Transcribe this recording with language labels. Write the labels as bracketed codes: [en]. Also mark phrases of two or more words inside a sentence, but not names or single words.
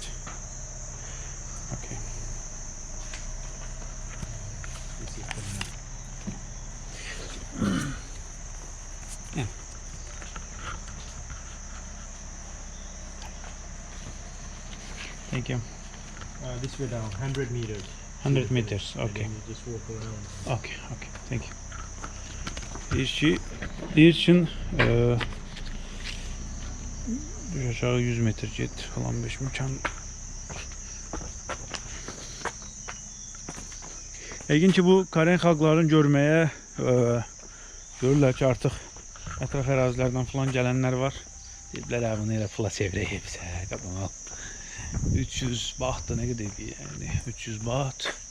[en] Okay. Yeah. Thank you. This way down, 100 meters. 100 meters. Okay. And then you just walk around. Okay. Okay. Thank you. [az] Deyir için aşağı 100 metre get falan 5 mükən. Yəqin ki bu Karen xalqlarını görməyə görürlər ki artıq ətraf ərazilərdən falan gələnlər var. Deyiblər bunu elə pula çevirək hepsi. 300 baht da nə qədər idi yəni 300 baht.